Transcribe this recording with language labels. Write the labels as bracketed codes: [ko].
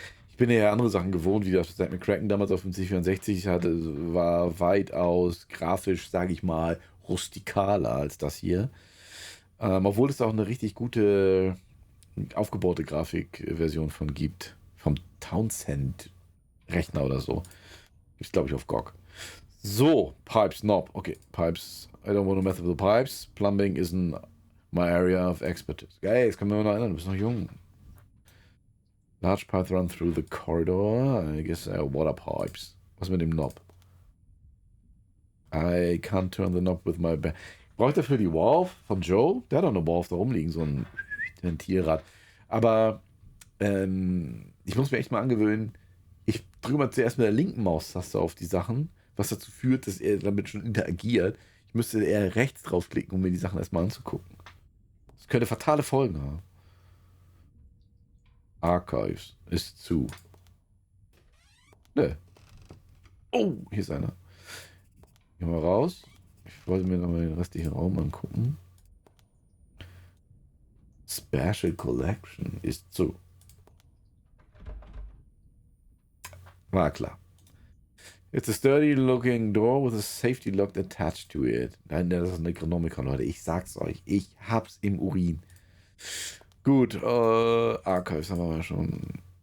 [de] Ich bin ja andere Sachen gewohnt, wie das Zack McCracken damals auf dem C64 hatte, war weitaus grafisch, sage ich mal, rustikaler als das hier. Obwohl es auch eine richtig gute aufgebaute Grafikversion von gibt. Vom Townsend-Rechner oder so. Gibt es, glaube ich, auf GOG. So, Pipes, Knob. Okay, Pipes. [en] I don't want to mess with the pipes. Plumbing isn't my area of expertise. [de] Geil, jetzt können wir noch erinnern, du bist noch jung. [en] Large pipe run through the corridor. I guess water pipes. [de] Was mit dem Knob? [en] I can't turn the knob with my back. [de] Brauche ich dafür die Valve von Joe? Der hat doch eine Valve da rumliegen, so ein Ventilrad. Aber ich muss mir echt mal angewöhnen, ich drücke mal zuerst mit der linken Maustaste auf die Sachen, was dazu führt, dass er damit schon interagiert. Ich müsste eher rechts draufklicken, um mir die Sachen erstmal anzugucken. Das könnte fatale Folgen haben. Archives ist zu. Ne. Oh, hier ist einer. Gehen wir raus. Ich wollte mir nochmal den restlichen Raum angucken. Special Collection ist zu. War klar. [en] It's a sturdy looking door with a safety lock attached to it. [de] Nein, das ist ein Necronomicon, Leute. Ich sag's euch. Ich hab's im Urin. Gut, Archives haben wir mal schon.